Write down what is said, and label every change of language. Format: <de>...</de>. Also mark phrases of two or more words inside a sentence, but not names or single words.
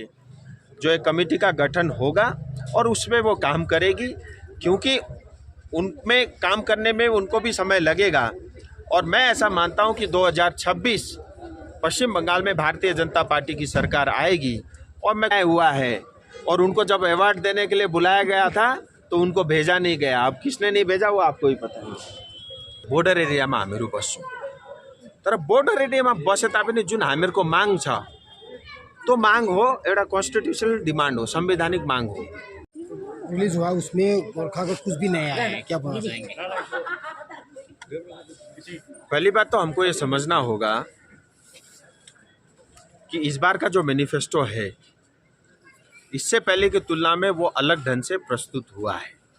<hi>जो एक कमेटी का गठन होगा और उसमें वो काम करेगी, क्योंकि उनमें काम करने में उनको भी समय लगेगा और मैं ऐसा मानता हूँ कि 2026 पश्चिम बंगाल में भारतीय जनता पार्टी की सरकार आएगी और मैं हुआ है। और उनको जब अवार्ड देने के लिए बुलाया गया था तो उनको भेजा नहीं गया। अब किसने नहीं भेजा वो आपको ही पता है।</hi> <en>border area</en> <ne>में हामीहरू बस्छौँ, तर</ne> <en>border area</en> <ne>में बसे तापनि जुन हामीहरूको माग छ तो मांग हो, एउटा</ne> <en>constitutional demand</en> <ne>हो, संवैधानिक मांग हो।</ne> <hi>रिलीज हुआ उसमें गोरखा को कुछ भी नहीं आया है, क्या बोलना चाहेंगे? पहली बात तो हमको ये समझना होगा कि इस बार का जो मैनिफेस्टो है इससे पहले की तुलना में वो अलग ढंग से प्रस्तुत हुआ है।</hi>